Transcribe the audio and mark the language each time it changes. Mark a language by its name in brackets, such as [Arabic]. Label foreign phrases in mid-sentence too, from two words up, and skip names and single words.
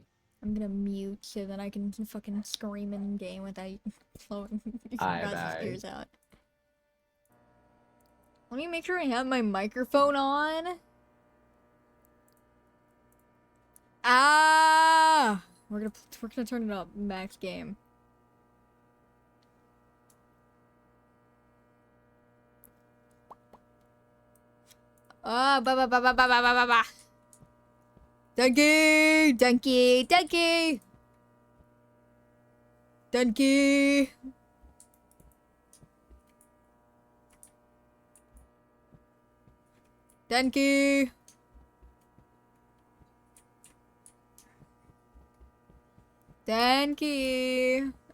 [English] I'm gonna mute so that I can fucking scream in game without blowing your guys' ears out. Let me make sure I have my microphone on. Ah! We're gonna turn it up. Max game. Ah, ba ba ba ba ba ba ba ba ba. Donkey! Donkey! Donkey! Donkey! Donkey! Donkey!